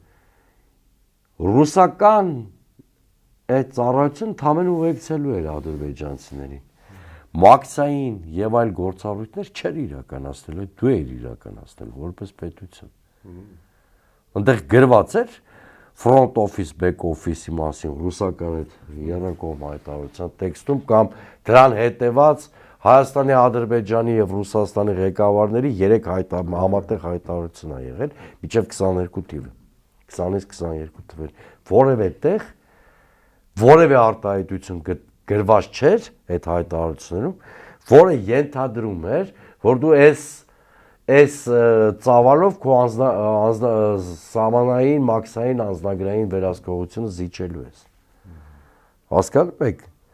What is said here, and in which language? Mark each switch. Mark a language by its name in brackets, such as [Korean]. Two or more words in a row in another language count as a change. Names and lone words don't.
[Armenian] ռուսական այդ ծառայությունը թամեն ուղեկցելու էր ադրբեջանցիներին։ Մաքսային եւ այլ գործառույթներ չէր իրականացնել, դու էիր իրականացնել որպես պետություն։ Այնտեղ գրված էր [English] front office, back office- [Armenian] ի մասին ռուսական այդ երրակողմ հայտարարության տեքստում կամ դրան հետեված Հայաստանի, Ադրբեջանի եւ Ռուսաստանի ղեկավարների 3 համատեղ հայտարարություն ա եղել մինչեւ 22 թիվը։ 20-ից 22 թվեր։ Որևէ տեղ որևէ արտահայտություն գրված չէր այդ հայտարարություններում, որը ենթադրում էր, որ դու այս ծավալով քո սահմանային մաքսային անձնագրային վերահսկողությունը զիջելու ես։ Հասկանում եք։